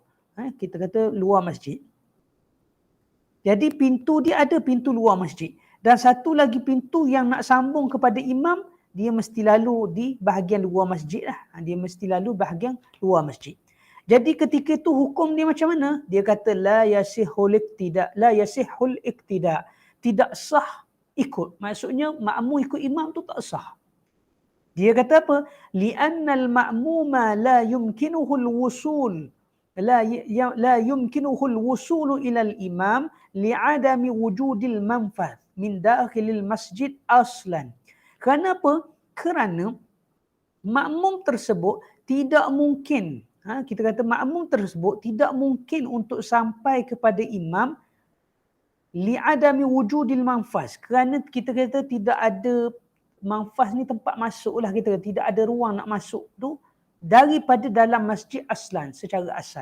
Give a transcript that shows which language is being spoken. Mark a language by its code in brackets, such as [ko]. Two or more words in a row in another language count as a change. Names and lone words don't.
[ms] Kita kata luar masjid. Jadi pintu dia ada pintu luar masjid. Dan satu lagi pintu yang nak sambung kepada imam, dia mesti lalu di bahagian luar masjid lah. Dia mesti lalu bahagian luar masjid. Jadi ketika itu hukum dia macam mana? Dia kata [ar] لا يصح الاقتداء. [ms] Tidak sah ikut. Maksudnya makmum ikut imam tu tak sah. Dia kata apa? [ar] لأن المأموم لا يمكنه الوصول. لا يمكنه الوصول إلى الإمام لعدم وجود المنفذ من داخل المسجد أصلا. [ms] Kenapa? Kerana makmum tersebut tidak mungkin, kita kata makmum tersebut tidak mungkin untuk sampai kepada imam [ar] لعدم وجود المنفذ. [ms] Kerana kita kata tidak ada manfaz ni tempat masuk lah, kita kata tidak ada ruang nak masuk tu daripada dalam masjid aslan, secara asal.